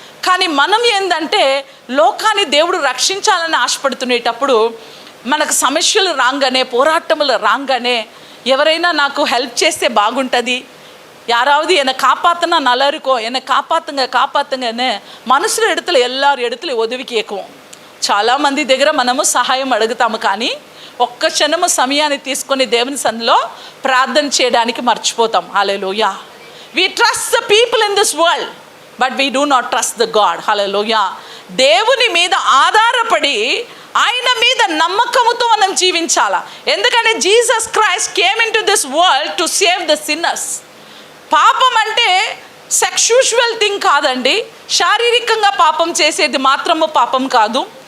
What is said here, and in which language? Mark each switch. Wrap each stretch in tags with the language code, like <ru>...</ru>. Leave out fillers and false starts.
<te>కానీ మనం ఏంటంటే లోకాన్ని దేవుడు రక్షించాలని ఆశపడుతునేటప్పుడు మనకు సమస్యలు రాగానే, పోరాటములు రాగానే, ఎవరైనా నాకు హెల్ప్ చేస్తే బాగుంటుంది,</te> <ta>யாராவது என்னை காப்பாற்றினா நல்லா இருக்கும், என்னை</ta> <te>కాపాతంగానే మనసులో</te> <ta>எல்லார் இடத்துல</ta> <te>ఉదవి కేకువం. చాలామంది దగ్గర మనము సహాయం అడుగుతాము, కానీ ఒక్క క్షణము సమయాన్ని తీసుకొని దేవుని సన్నిధిలో ప్రార్థన చేయడానికి మర్చిపోతాం. హల్లెలూయా.</te> <en>We trust the people in this world, but we do not trust the God.</en> <te>హల్లెలూయా. దేవుని మీద ఆధారపడి ఆయన మీద నమ్మకముతో మనం జీవించాలా. ఎందుకంటే</te> <en>Jesus Christ came into this world to save the sinners.</en> <te>పాపం అంటే సెక్షువల్ థింగ్ కాదండి. శారీరకంగా పాపం చేసేది మాత్రము పాపం కాదు.</te>